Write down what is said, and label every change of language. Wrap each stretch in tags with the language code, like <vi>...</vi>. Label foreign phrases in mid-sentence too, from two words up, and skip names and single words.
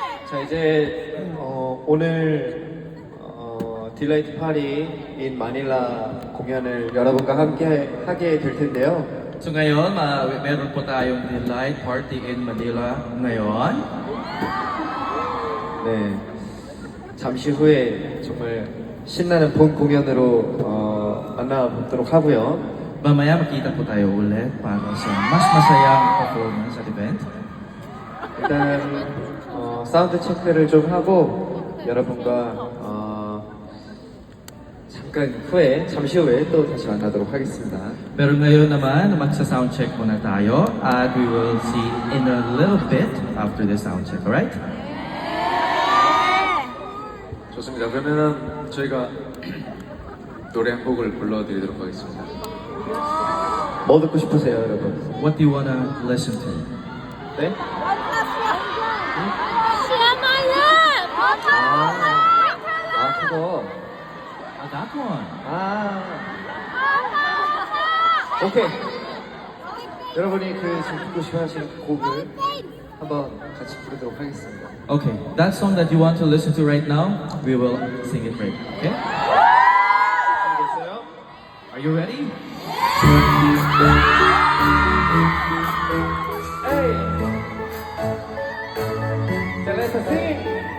<ko>자 이제 o늘 딜라이트 파리 인 마닐라 공연을 여러분과 함께 하게 될 텐데요.</ko> <tl>So ngayon, meron po tayong Delight Party in Manila ngayon.</tl> <ko>네, 잠시 후에 정말 신나는 본 공연으로 만나보도록 하고요.</ko> <tl>Mamaya makita po tayo ulit para sa mas masayang performance at event.</tl> <ko>일단 사운드 체크를 좀 하고 여러분과 잠시 후에 또 다시 만나도록 하겠습니다.</ko> <tl>Pero ngayon naman, magsa-sound check muna tayo at</tl> <en>we will see in a little bit after the sound check, alright?</en> <ko>좋습니다. 그러면은 저희가 노래 한 곡을 불러드리도록 하겠습니다. 뭐 듣고 싶으세요, 여러분?</ko> <en>What do you wanna listen to?</en> <ko>네? 그거.</ko> <en>That one.</en> <ko>오케이. 여러분이 지금 듣고 싶어 하시는 곡을 한번 같이 부르도록 하겠습니다.</ko> <en>Okay, that song that you want to listen to right now, we will sing it right, okay?</en> <ko>준비됐어요?</ko> <en>Are you ready? Hey! So let's sing!</en>